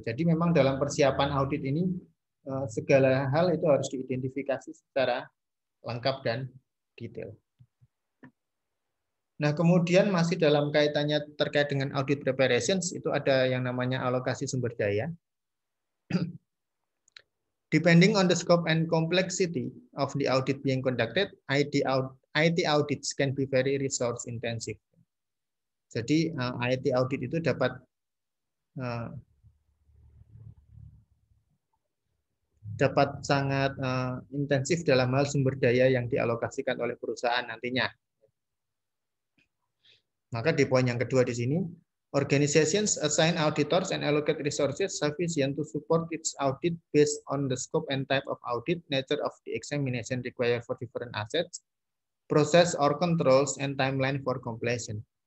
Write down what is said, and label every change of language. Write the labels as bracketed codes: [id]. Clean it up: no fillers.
[id] Jadi memang dalam persiapan audit ini segala hal itu harus diidentifikasi secara lengkap dan detail. Nah, kemudian masih dalam kaitannya terkait dengan audit preparations, itu ada yang namanya alokasi sumber daya. [en] Depending on the scope and complexity of the audit being conducted, IT audits can be very resource intensive. [id] Jadi IT audit itu dapat sangat intensif dalam hal sumber daya yang dialokasikan oleh perusahaan nantinya. Maka di poin yang kedua di sini, [en] organizations assign auditors and allocate resources sufficient to support its audit based on the scope and type of audit, nature of the examination required for different assets, process or controls, and timeline for completion.